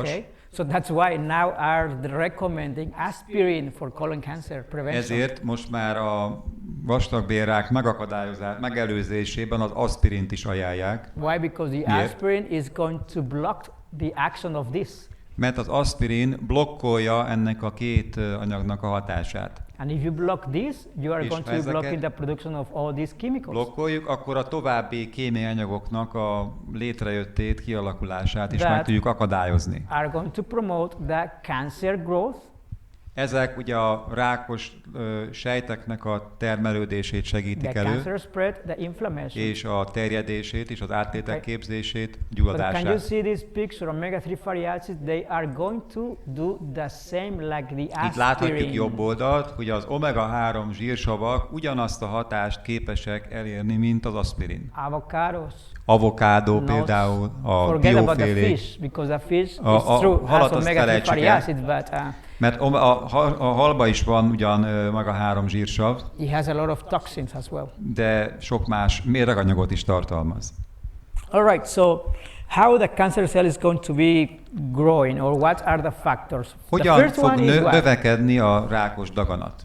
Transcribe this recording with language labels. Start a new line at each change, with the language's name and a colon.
English: Okay. So that's why now are recommending aspirin for colon cancer prevention.
Hungarian: Ezért most már a vastagbélrák megelőzésében az aspirint is ajánlják.
English: Why? Because the aspirin is going to block the action of this.
Hungarian: Mert az aspirin blokkolja ennek a két anyagnak a hatását.
English: And if you block this, you are
Hungarian: És
English: going to be blocking the production of all these chemicals.
Hungarian: Blokkoljuk, akkor a további kémiai anyagoknak a létrejöttét, kialakulását is meg tudjuk akadályozni.
English: Are going to promote the cancer growth.
Hungarian: Ezek ugye a rákos sejteknek a termelődését segítik elő,
English: cancer spread, the inflammation.
Hungarian: És a terjedését és az áttétek képzését, gyulladását.
English: But can you see this picture of omega-3 fatty acids? They are going to do the same like the aspirin.
Hungarian: Itt láthatjuk jobb oldalt, hogy az omega-3 zsírsavak ugyanazt a hatást képesek elérni, mint az aspirin.
English: Avocados.
Hungarian: Avokádó például, a biofélék. A halat azt felejtsük el, mert a halba is van ugyan omega-3 zsírsav,
English: it has a lot of toxins as well.
Hungarian: De sok más méreganyagot is tartalmaz.
English: All right, so how the cancer cell is going to be growing, or what are the factors?
Hungarian: Hogyan fog növekedni a rákos daganat?